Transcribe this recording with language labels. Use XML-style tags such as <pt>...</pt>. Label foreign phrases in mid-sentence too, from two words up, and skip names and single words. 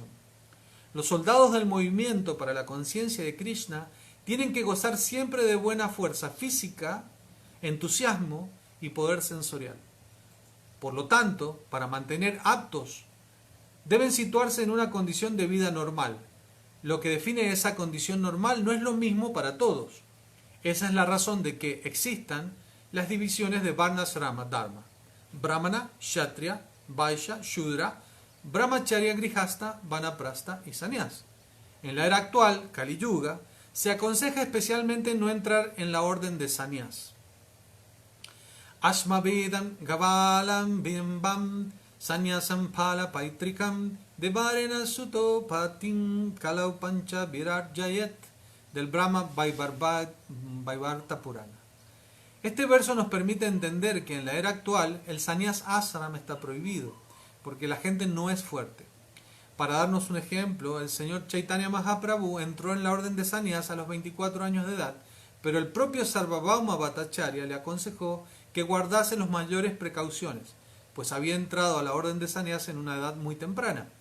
<es>Los soldados del movimiento para la conciencia de Krishna tienen que gozar siempre de buena fuerza física, entusiasmo y poder sensorial. Por lo tanto, para mantener aptos, deben situarse en una condición de vida normal. Lo que define esa condición normal no es lo mismo para todos. Esa es la razón de que existan las divisiones de Varnasrama Dharma: Brahmana, Kshatriya, Vaishya, Shudra, Brahmacharya, Grihasta, Vanaprastha y Sannyas. En la era actual, Kali Yuga, se aconseja especialmente no entrar en la orden de Sannyas.</es> <sa>अश्मवेदम् गवालम् बिम्बम् संन्यासम् फल पैत्रिकम् देवरेण सुतो पतिम् कलौ पञ्च विरात् जयेत्, del Brahma Vaivarta Purana.</sa> <es>Este verso nos permite entender que en la era actual el Sannyas Ashram está prohibido, porque la gente no es fuerte. Para darnos un ejemplo, el señor Chaitanya Mahaprabhu entró en la orden de Sannyas a los 24 años de edad, pero el propio Sarvabhauma Bhattacharya le aconsejó que guardase las mayores precauciones, pues había entrado a la orden de Sannyas en una edad muy temprana.</es>